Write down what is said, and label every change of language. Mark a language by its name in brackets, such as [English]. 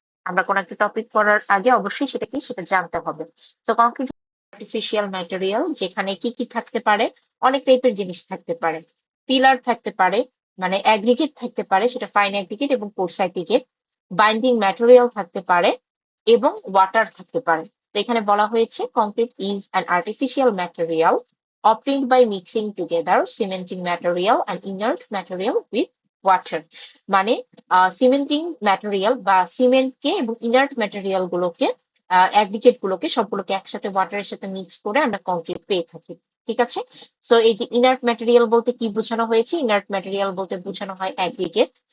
[Bangla] আমরা কোন একটা টপিক পড়ার আগে অবশ্যই সেটা কি সেটা জানতে হবে। তো কংক্রিট আর্টিফিশিয়াল ম্যাটেরিয়াল, যেখানে কি কি থাকতে পারে? অনেক টাইপের জিনিস থাকতে পারে। পিলার থাকতে পারে, মানে অ্যাগ্রিগেট থাকতে পারে, সেটা ফাইন অ্যাগ্রিগেট এবং কোর্স অ্যাগ্রিগেট। বাইন্ডিং ম্যাটেরিয়াল থাকতে পারে এবং ওয়াটার থাকতে পারে। তো এখানে বলা হয়েছে [English] Concrete is an artificial material obtained by mixing together cementing material and inert material with water। [Bangla] মানে সিমেন্টিং ম্যাটেরিয়াল বা সিমেন্টকে এবং ইনার্ট ম্যাটেরিয়াল গুলোকে, অ্যাগ্রিগেট গুলোকে, সবগুলোকে একসাথে ওয়াটারের সাথে মিক্স করে আমরা কংক্রিট পেয়ে থাকি। ঠিক আছে। সো এই যে ইনার্ট ম্যাটেরিয়াল বলতে কি বোঝানো হয়েছে? ইনার্ট ম্যাটেরিয়াল বলতে বোঝানো হয় অ্যাগ্রিগেট।